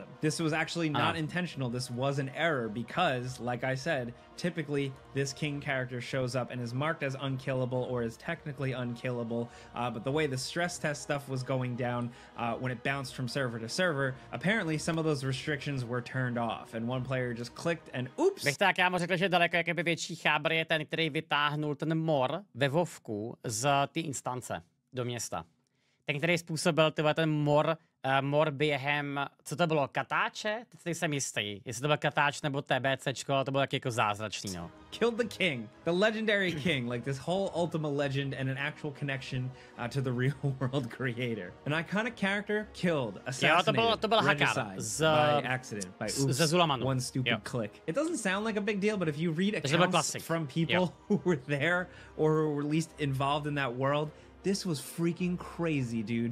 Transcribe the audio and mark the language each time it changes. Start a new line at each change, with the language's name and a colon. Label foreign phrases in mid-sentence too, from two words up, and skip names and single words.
English: This was actually not intentional. This was an error because, like I said, typically this king character shows up and is marked as unkillable or is technically unkillable, but the way the stress test stuff was going down when it bounced from server to server, apparently some of those restrictions were turned off and one player just clicked and oops.
Czech: Bych tak já mu řekl, že daleko jakoby větší chábr je ten, který vytáhnul ten mor ve Vovku z té instance do města. Ten, který způsobil ten mor během, co to bylo, katáče? Teď nejsem jistý, jestli to byl katáč nebo TBCčko, ale to bylo taky jako zázračný, no.
English: Killed the king, the legendary king, like this whole Ultima legend and an actual connection to the real world creator. An iconic character killed, assassinated,
Czech: to byl
English: regicide by accident, by oops, one stupid click. It doesn't sound like a big deal, but if you read accounts from people who were there or who were at least involved in that world, this was freaking crazy, dude.